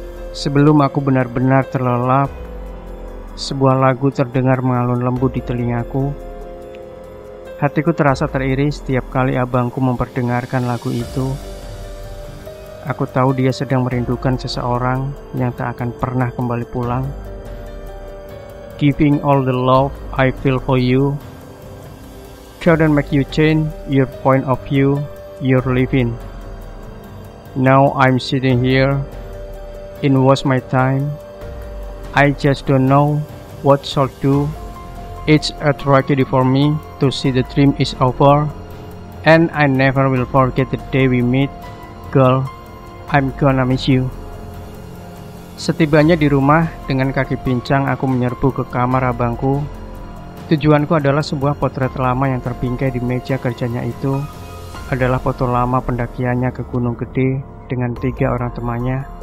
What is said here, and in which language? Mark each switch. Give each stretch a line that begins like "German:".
Indonesian: Sebelum aku benar-benar terlelap, sebuah lagu terdengar mengalun lembut di telingaku. Hatiku terasa teriris setiap kali abangku memperdengarkan lagu itu. Aku tahu dia sedang merindukan seseorang yang tak akan pernah kembali pulang.
English: Giving all the love I feel for you couldn't make you change your point of view you're living. Now I'm sitting here, it was my time. I just don't know what shall do. It's a tragedy for me to see the dream is over, and I never will forget the day we meet. Girl, I'm gonna miss you.
Indonesian: Setibanya di rumah, dengan kaki pincang aku menyerbu ke kamar abangku. Tujuanku adalah sebuah potret lama yang terbingkai di meja kerjanya itu. Adalah foto lama pendakiannya ke Gunung Gede dengan 3 orang temannya.